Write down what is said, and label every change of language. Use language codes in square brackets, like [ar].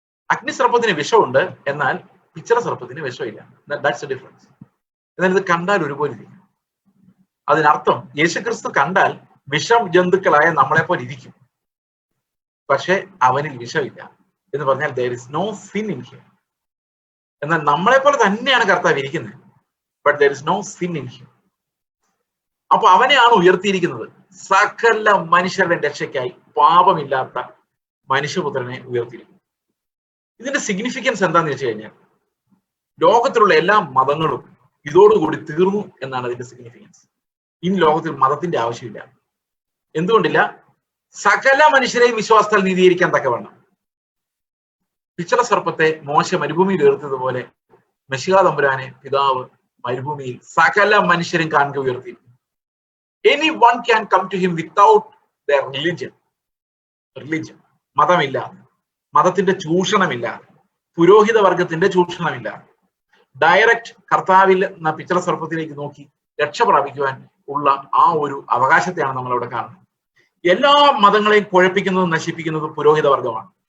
[ml] അഗ്നിസർപ്പത്തിന് വിഷമുണ്ട്, എന്നാൽ പിച്ചള സർപ്പത്തിന് വിഷമില്ല. [en] That's a difference. [ml] എന്നാൽ ഇത് കണ്ടാൽ ഒരുപോലെ ഇരിക്കും. അതിനർത്ഥം യേശുക്രിസ്തു കണ്ടാൽ വിഷം ജന്തുക്കളായ നമ്മളെപ്പോലെ ഇരിക്കും, പക്ഷെ അവനിൽ വിഷമില്ല എന്ന് പറഞ്ഞാൽ [en] there is no sin in him. [ml] എന്നാൽ നമ്മളെപ്പോലെ തന്നെയാണ് കർത്താവ് ഇരിക്കുന്നത്, [en] but there is no sin in him. [ml] അപ്പൊ അവനെയാണ് ഉയർത്തിയിരിക്കുന്നത്. സകല മനുഷ്യരുടെ രക്ഷയ്ക്കായി പാപമില്ലാത്ത മനുഷ്യപുത്രനെ ഉയർത്തിയിരിക്കുന്നു. ഇതിന്റെ സിഗ്നിഫിക്കൻസ് എന്താന്ന് വെച്ച് കഴിഞ്ഞാൽ, ലോകത്തിലുള്ള എല്ലാ മതങ്ങളും ഇതോടുകൂടി തീർന്നു എന്നാണ് അതിന്റെ സിഗ്നിഫിക്കൻസ്. ഇനി ലോകത്തിൽ മതത്തിന്റെ ആവശ്യമില്ല. എന്തുകൊണ്ടില്ല? സകല മനുഷ്യരെയും വിശ്വാസത്താൽ നീതീകരിക്കാൻ തക്കവണ്ണം പിച്ചള സർപ്പത്തെ മോശ മരുഭൂമിയിൽ ഉയർത്തിയതുപോലെ മെശിഹാ തമ്പുരാനെ പിതാവ് മരുഭൂമിയിൽ സകല മനുഷ്യരും കാണുക ഉയർത്തി. [en] Anyone can come to him without their religion. [ml] മതമില്ലാതെ, മതത്തിന്റെ ചൂഷണമില്ലാതെ, പുരോഹിത വർഗത്തിന്റെ ചൂഷണമില്ലാതെ ഡയറക്റ്റ് കർത്താവിൽ എന്ന പിച്ചള സർപ്പത്തിലേക്ക് നോക്കി രക്ഷ പ്രാപിക്കുവാൻ ഉള്ള ആ ഒരു അവകാശത്തെയാണ് നമ്മൾ അവിടെ കാണുന്നത്. എല്ലാ മതങ്ങളെയും കുഴപ്പിക്കുന്നതും നശിപ്പിക്കുന്നതും പുരോഹിത വർഗമാണ്.